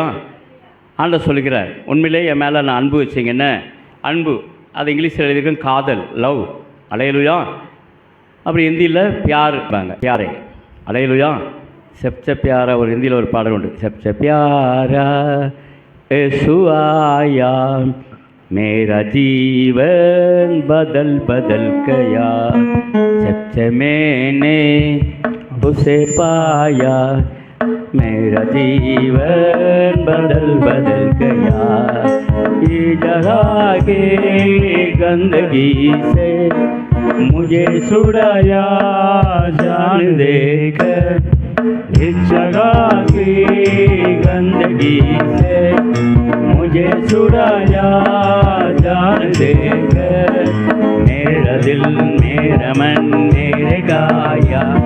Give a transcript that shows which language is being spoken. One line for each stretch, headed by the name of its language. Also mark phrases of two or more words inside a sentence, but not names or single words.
Tamil: ஆண்டவர் சொல்கிறார், உண்மையிலே என் மேலே நான் அன்பு வச்சிங்கன்னா, அன்பு அது இங்கிலீஷில் எழுதியிருக்கேன், காதல், லவ். அல்லேலூயா. அப்படி ஹிந்தியில் பியார் இருப்பாங்க, பியாரே. அல்லேலூயா.
Hindi: सबसे प्यारा
Tamil: ஒரு ஹிந்தியில் ஒரு பாடல் உண்டு.
Hindi: सबसे प्यारा येसु आया मेरा जीवन बदल बदल गया, सबसे मैंने उसे पाया, मेरा जीवन बदल बदल गया, ये जगह के गंदगी से मुझे छुड़ाया जान देकर, इस जगह की गंदगी से मुझे छुड़ाया जान देकर, मेरा दिल मेरा मन मेरे गाया,